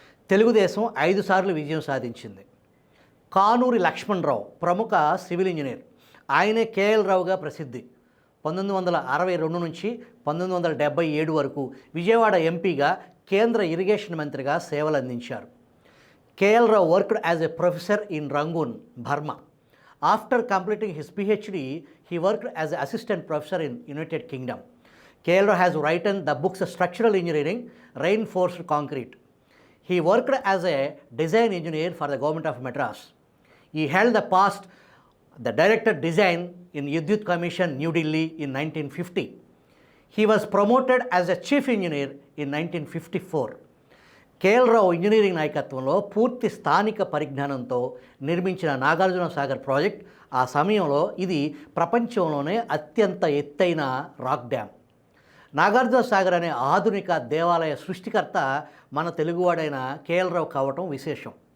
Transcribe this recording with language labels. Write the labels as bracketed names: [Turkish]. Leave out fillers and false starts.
[Telugu] తెలుగుదేశం 5 సార్లు విజయం సాధించింది. కానూరి లక్ష్మణరావు ప్రముఖ సివిల్ ఇంజనీర్. ఆయనే కేఎల్ రావుగా ప్రసిద్ధి. 1962 నుంచి 1977 వరకు విజయవాడ ఎంపీగా, కేంద్ర ఇరిగేషన్ మంత్రిగా సేవలు అందించారు. [English] KL Rao worked as a professor in Rangoon, Burma. After completing his PhD, he worked as an assistant professor in United Kingdom. KL Rao has written the books Structural Engineering, Reinforced Concrete. He worked as a design engineer for the government of Madras. He held the director design in Vidyut Commission, New Delhi in 1950. He was promoted as a chief engineer in 1954. [Telugu] KL Rao engineering నాయకత్వంలో పూర్తి స్థానిక పరిజ్ఞానంతో నిర్మించిన Nagarjuna Sagar project, ఆ సమయంలో ఇది ప్రపంచంలోనే అత్యంత ఎత్తైన రాక్ డ్యామ్. నాగార్జున సాగర్ అనే ఆధునిక దేవాలయ సృష్టికర్త మన తెలుగువాడైన కేఎల్ రావు కావటం విశేషం.